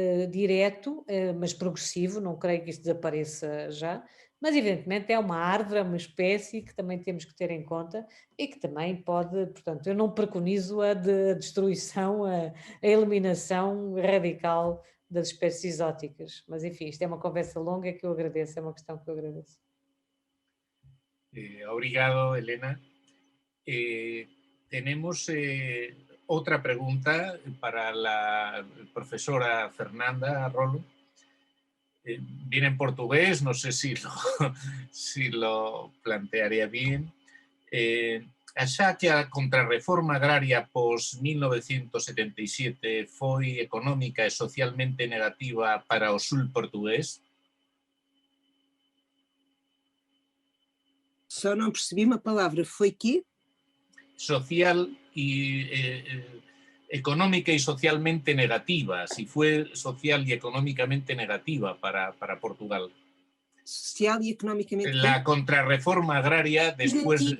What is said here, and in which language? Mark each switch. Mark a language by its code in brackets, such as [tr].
[pt] direto, mas progressivo, não creio que isso desapareça já, mas evidentemente é uma árvore, é uma espécie que também temos que ter em conta e que também pode, portanto, eu não preconizo a destruição, a eliminação radical das espécies exóticas, mas enfim, isto é uma conversa longa que eu agradeço, é uma questão que eu agradeço. Obrigado, Elena. [es] Tenemos otra pregunta para la profesora Fernanda Rolo. Viene en portugués, no sé si lo plantearía bien. [gl] Xa que a contrarreforma agraria pos 1977 foi económica e socialmente negativa para o sul portugués? [pt] Só não percebi uma palavra, foi que? [es] Social y económica y socialmente negativa, si fue social y económicamente negativa para Portugal. [pt] Social e economicamente... [es] La contrarreforma agraria después...